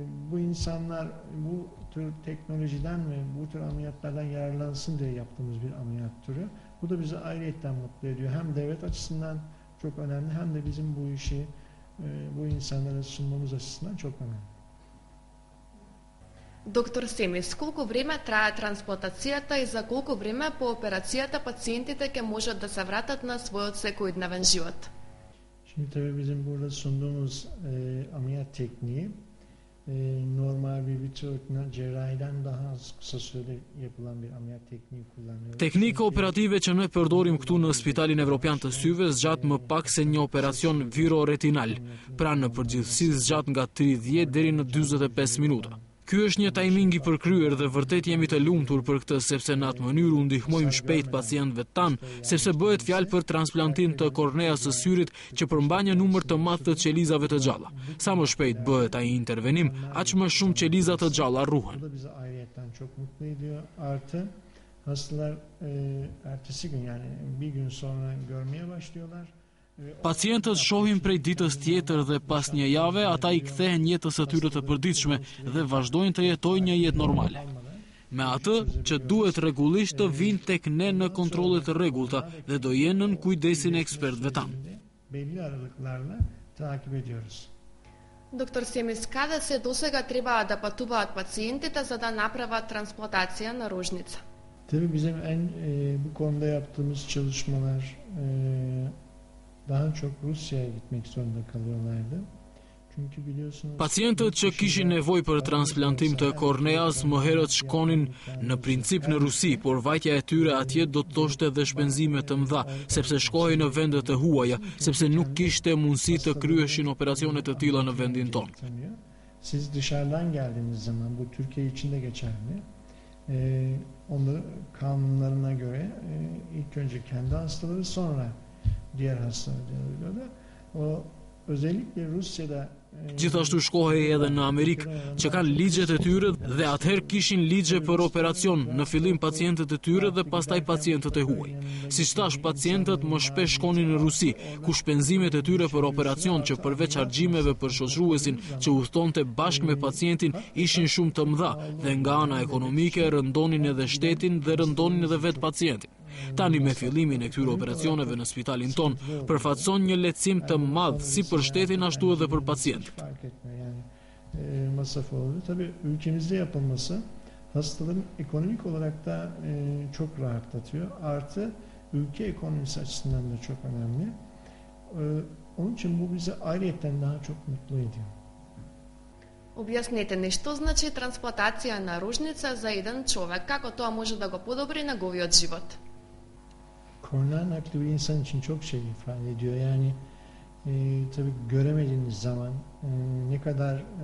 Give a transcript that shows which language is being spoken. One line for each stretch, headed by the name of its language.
Turkish: Bu insanlar bu tür teknolojiden ve bu tür ameliyatlardan yararlansın diye yaptığımız bir ameliyat türü. Bu da bizi ayrıyetten mutlu ediyor. Hem devlet açısından çok önemli hem de bizim bu işi bu insanlara sunmamız açısından çok önemli.
Macedonian: Доктор Семис, колку време трае трансплантацијата и за колку време по операцијата пациентите ќе можат да се вратат на својот секојдневен живот?
Turkish: Şimdi tabii bizim burada sunduğumuz ameliyat tekniği normal bir vitreoretinal cerrahiden daha az kısa sürede yapılan bir ameliyat tekniği kullanıyoruz.
Albanian: Teknika operative që ne përdorim këtu në Spitalin Evropian të Syve zgjat më pak se një operacion viroretinal, pra në përgjithësi zgjat nga 30 deri në 45 minuta. Ky është një timing i përkryer dhe vërtet jemi të lumtur për këtë, sepse në atë mënyrë u ndihmojmë shpejt pacientëve tan, sepse bëhet fjalë për transplantim të korneas së syrit që përmban një numër të madh të qelizave të gjalla. Sa më shpejt bëhet ai intervenim, aq më shumë qeliza të gjalla rruhen.
Turkish: Bu da bizi ayrıyetten çok mutlu ediyor. Artı hastalar ertesi gün yani bir gün sonra görmeye başlıyorlar.
Albanian: Pacientët shohin prej ditës tjetër dhe pas një jave ata i kthehen jetës së tyre të përditshme dhe vazhdojnë të jetojnë një jetë normale. Me atë që duhet rregullisht të vinë tek ne në kontrolle të rregullta dhe do jenë në kujdesin e ekspertëve tanë.
Turkish: Belli aralıklarla takip ediyoruz.
Macedonian: Доктор Семис, каде се досега треба да патуваат пациентите за да направат трансплантација на рожница?
Turkish: Tabii bizim bu konuda yaptığımız çalışmalar daha çok Rusya'ya gitmek zorunda kalıyorlardı. Çünkü biliyorsunuz
Albanian: pacientët që kishin nevojë për transplantim të korneas më herët shkonin në princip në Rusi, por vajtja e tyre atje do të thoshte edhe shpenzime të mëdha, sepse shkohej në vende të huaja, sepse nuk kishte mundësi të kryeshin operacione të tilla në vendin tonë.
Turkish: Siz dışarıdan geldiğiniz zaman bu Türkiye için de geçerli. Onları kanunlarına göre ilk önce kendi hastaları sonra diğer hastaları. O özellikle Rusya'da
Albanian: Gjithashtu shkohej edhe në Amerikë, që kanë ligjet e tyre dhe atëherë kishin ligje për operacion, në fillim pacientët e tyre dhe pastaj pacientët e huaj. Siç thash, pacientët më shpesh shkonin në Rusi, ku shpenzimet e tyre për operacion që përveç harxhimeve për shoqëruesin që udhtonte bashkë me pacientin ishin shumë të mëdha dhe nga ana ekonomike rëndonin edhe shtetin dhe rëndonin edhe vetë pacientin. Tani me fillimin e këtyre operacioneve në spitalin ton, përfaqëson një lehtësim të madh si për shtetin ashtu edhe për pacientin.
Turkish: Fark etmiyor yani masraf oluyor. Tabii ülkemizde yapılması hastaların ekonomik olarak da çok rahatlatıyor. Artı ülke ekonomisi açısından da çok önemli. Onun için bu bizi ayrıyetten daha çok mutlu ediyor.
Macedonian: Објаснете ни што значи трансплантација на рожница за еден човек, како тоа може да го подобри неговиот живот?
Turkish: Kornea nakli bir insan için çok şey ifade ediyor. Yani tabii göremediğiniz zaman ne kadar